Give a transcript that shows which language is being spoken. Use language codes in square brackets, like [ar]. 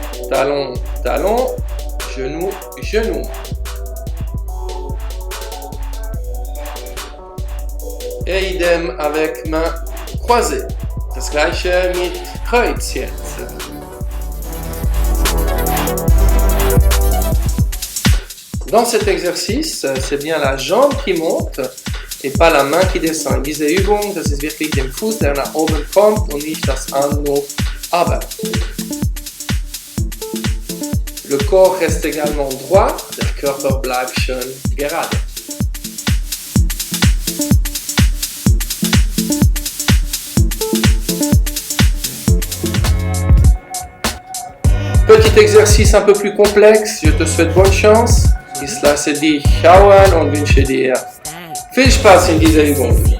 [fr] Talon, talon, genou, genou. Et idem avec main croisée. [de] Das gleiche mit Kreuz jetzt. [fr] Dans cet exercice, c'est bien la jambe qui monte et pas la main qui descend. [de] Diese Übung, das ist wirklich den Fuß, der nach oben kommt und nicht das Hand nur arbeitet. [fr] Le corps reste également droit, [de] der Körper bleibt schön gerade. [fr] Petit exercice un peu plus complexe, je te souhaite bonne chance. [de] Ich lasse dich schauen und wünsche dir viel Spaß in dieser Übung.